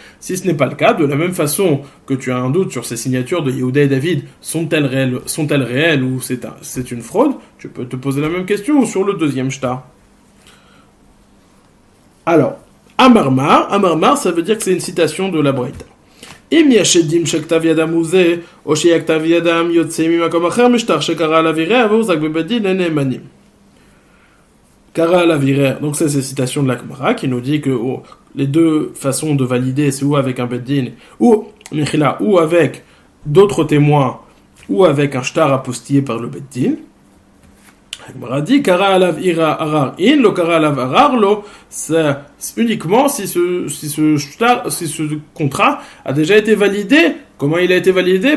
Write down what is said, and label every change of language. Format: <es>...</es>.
<fr>Si ce n'est pas le cas, de la même façon que tu as un doute sur ces signatures de Yehuda et David, sont-elles réelles ou c'est une fraude, tu peux te poser la même question sur le deuxième shtar. Alors, Amarmar, ça veut dire que c'est une citation de la Braïta.</fr> <he>אם יש עדים שכתב ידם הוא זה, או שכתב ידם יוצא ממקום אחר משטר שקרא עליו ערער והוחזק בבית דין לנאמנים.</he> <fr>Kara al-Avirer, donc c'est cette citation de la Gemara qui nous dit que les deux façons de valider, c'est ou avec un beddin, ou avec d'autres témoins, ou avec un shtar apostillé par le beddin. La Gemara dit Kara al-Avirer arar in, lo kara al-Avirer lo, c'est uniquement si ce contrat a déjà été validé. Comment il a été validé?</fr>